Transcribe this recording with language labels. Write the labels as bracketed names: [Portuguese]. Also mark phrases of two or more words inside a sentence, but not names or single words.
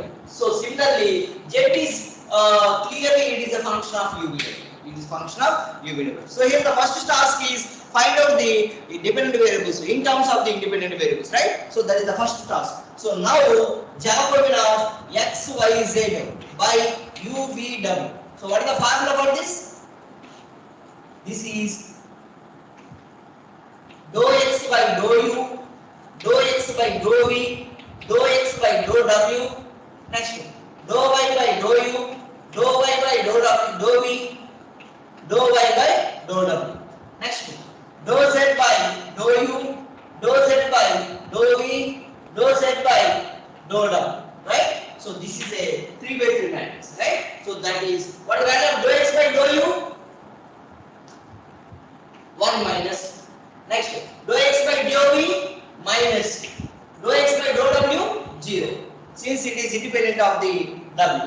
[English] So similarly, z is clearly it is a function of uv. It is function of uv. So here the first task is find out the dependent variables in terms of the independent variables, right? So that is the first task. So now Jacobian of x, y, z by u, v, w. So what is the formula for this? This is dou x by dou u, dou x by dou v, dou x by dou w. Next, dou y by dou u, dou y by dou w, dou v, dou y by dou w. Next, dou z by dou u, dou z by dou v, dou z by dou w. Right? So this is a 3 by 3 matrix. Right? So that is what is the value of dou x by dou u? 1 minus. Next, dou x by dou v minus dou x by dou w 0, since it is independent of the w.